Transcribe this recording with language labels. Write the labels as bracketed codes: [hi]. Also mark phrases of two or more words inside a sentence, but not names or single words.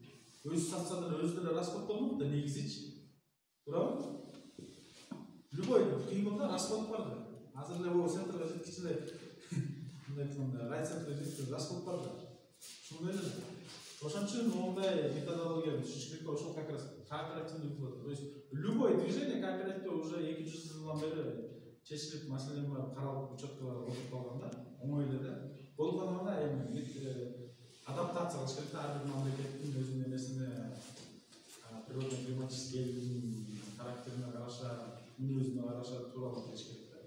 [ky] Өзү сатса да өзү деле расход болмок да, негизичи. Бирок любой кыймылда расход бар да. Азыр эле бул центрга жеткиче эле мындай айтканда райцентрге жеткиче расход бар да. Ушундай эле. Ошон үчүн мондай методологияны түшүнүш керек. [ru] Ошол как раз кооперативный выплата. То есть любой движение [ky] кооперативде уже 200 жылдан бери чечилип, маселени каралып, учеткалар отуруп калганда, оңой эле да. Болгондо эми адаптация кылыш керек да, ар бир мамлекеттин өзүнүн нерсине природно-климатический элдин характерине караша, мүнөзүнө караша тууралуу келиш керек да.